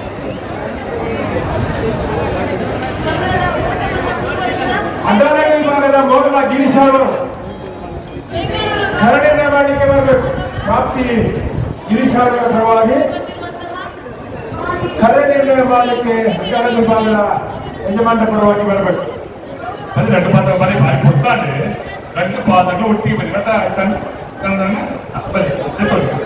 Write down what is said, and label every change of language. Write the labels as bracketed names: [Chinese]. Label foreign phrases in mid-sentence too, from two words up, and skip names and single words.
[Kannada] ಅಂಡಾಲ ವಿಭಾಗದ ಮೊದಲ ಗಿರೀಶ್ ಅವರು ಕರಡಿನ ಮಾಡಲಿಕ್ಕೆ ಬರಬೇಕು. ಪ್ರಾಪ್ತಿ ಗಿರೀಶ್ ಅವರ ಪರವಾಗಿ ಕರೆ ನಿರ್ಣಯ ಮಾಡಲಿಕ್ಕೆ ಅಂಡಾಲ ವಿಭಾಗದ ಯಜಮಾನ ಪರವಾಗಿ ಬರಬೇಕು. [Telugu] రెండు పాత్రలు మరి భారీ కొట్టాలి. రెండు పాత్రలు ఒట్టి మరి కదా బలి చెప్పండి.